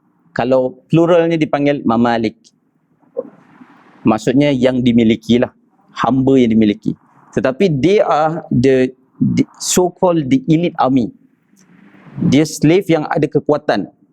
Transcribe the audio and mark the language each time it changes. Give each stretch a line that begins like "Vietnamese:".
Indonesian: Kalau pluralnya dipanggil Mamalik. Maksudnya yang dimiliki lah, hamba yang dimiliki.
English: Tetapi they are the so-called the elite army.
Indonesian: Dia slave yang ada kekuatan.